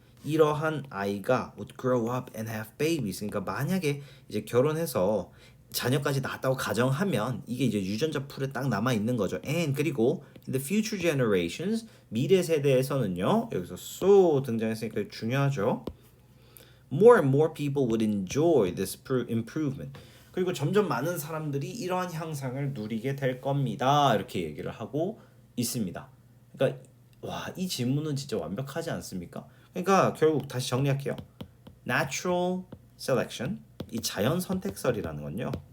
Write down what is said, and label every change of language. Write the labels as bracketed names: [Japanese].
[Korean] 이러한 아이가 [English] would grow up and have babies. [Korean] 그러니까 만약에 이제 결혼해서 자녀까지 낳았다고 가정하면 이게 이제 유전자 풀에 딱 남아 있는 거죠. [English] And 그리고 in the future generations [Korean] 미래 세대에서는요. 여기서 so 등장했으니까 중요하죠. [English] More and more people would enjoy this improvement. [Korean] 그리고 점점 많은 사람들이 이러한 향상을 누리게 될 겁니다. 이렇게 얘기를 하고 있습니다. 그러니까 와, 이 질문은 진짜 완벽하지 않습니까? 그러니까 결국 다시 정리할게요. Natural selection 이 자연 선택설이라는 건요.